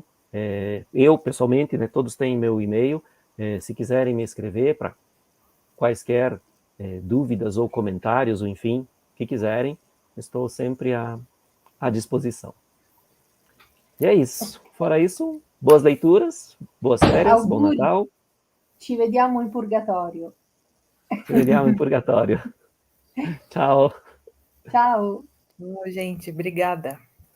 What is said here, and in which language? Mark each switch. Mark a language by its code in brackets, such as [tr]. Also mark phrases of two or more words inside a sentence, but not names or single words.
[pt] Eu, pessoalmente, né, todos têm meu e-mail, se quiserem me escrever para quaisquer dúvidas ou comentários, ou enfim, que quiserem, estou sempre à disposição. E é isso. Fora isso, boas leituras, boas férias, bom Natal. [it] Ci vediamo in Purgatorio. Ci vediamo in Purgatorio. [pt] Tchau. Tchau. Bom, gente, obrigada.